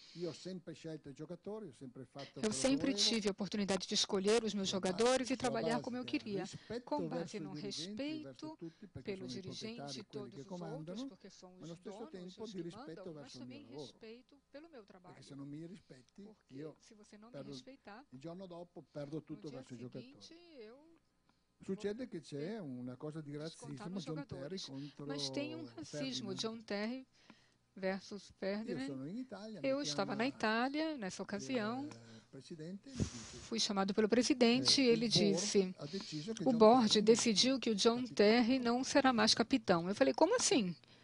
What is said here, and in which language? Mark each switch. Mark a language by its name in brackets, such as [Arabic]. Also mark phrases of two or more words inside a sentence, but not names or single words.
[Portuguese] Eu sempre tive a oportunidade de escolher os meus jogadores e trabalhar como eu queria, com base no respeito pelo dirigente e todos os outros, porque são os donos, os que mandam, mas também respeito pelo meu trabalho. Porque se você não me respeitar, no dia seguinte eu [Italian] succede che c'è una cosa di razzismo, John Terry contro [Portuguese] mas tem um racismo, Ferdinand. John Terry versus Ferdinand. Eu estava na Itália nessa ocasião, fui chamado pelo presidente e ele disse, o board decidiu que o John Terry não será mais capitão. Eu falei, como assim?